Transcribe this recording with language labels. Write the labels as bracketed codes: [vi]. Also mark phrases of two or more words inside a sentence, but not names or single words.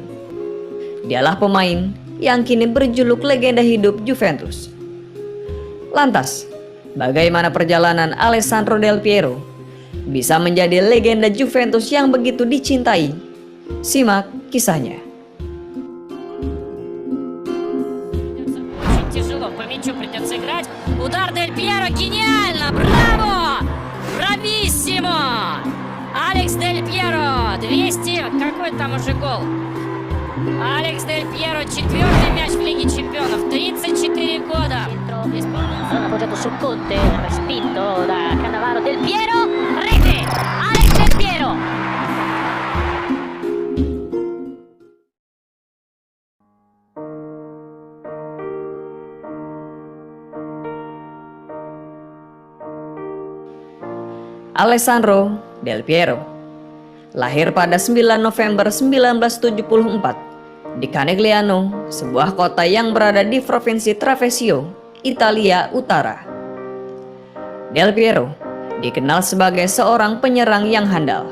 [id] Dialah pemain yang kini berjuluk legenda hidup Juventus. Lantas, bagaimana perjalanan Alessandro Del Piero bisa menjadi legenda Juventus yang begitu dicintai? Simak kisahnya. [ru] Очень тяжело, по мячу придется играть. Удар Дель Пьеро, гениально! Браво! Брависсимо! Алекс Дель Пьеро, 200, какой там уже гол? Алекс Дель Пьеро, 4-й мяч в Лиге Чемпионов, 34 года. [it] Pallone appoggiato su Conte, respinto da Cannavaro. Del Piero, rete! Alex Del Piero! [id] Alessandro Del Piero lahir pada 9 November 1974 di Canegliano, sebuah kota yang berada di provinsi Treviso, Italia Utara. Del Piero dikenal sebagai seorang penyerang yang handal.